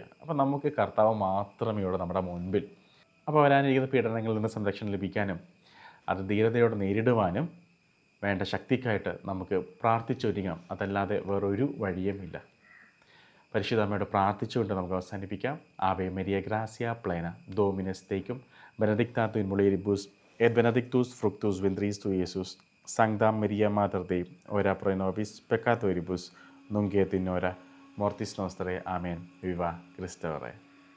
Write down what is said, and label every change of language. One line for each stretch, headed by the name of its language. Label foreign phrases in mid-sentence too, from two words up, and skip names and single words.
Malayalam: അപ്പം നമുക്ക് കർത്താവ് മാത്രമേ ഉള്ളൂ നമ്മുടെ മുൻപിൽ. അപ്പോൾ വരാനിരിക്കുന്ന പീഡനങ്ങളിൽ നിന്ന് സംരക്ഷണം ലഭിക്കാനും അത് ധീരതയോടെ നേരിടുവാനും വേണ്ട ശക്തിക്കായിട്ട് നമുക്ക് പ്രാർത്ഥിച്ചൊരുങ്ങാം. അതല്ലാതെ വേറൊരു വഴിയുമില്ല. പരിശുദ്ധ അമ്മയോട് പ്രാർത്ഥിച്ചുകൊണ്ട് നമുക്ക് അവസാനിപ്പിക്കാം.
Latin: Ave Maria gratia plena Dominus tecum benedicta in mulieribus et benedictus fructus ventris tui, Iesus. Sancta Maria Mater Dei, ora pro nobis peccatoribus, nunc et in hora mortis nostrae. Amen. Viva Christe Rei.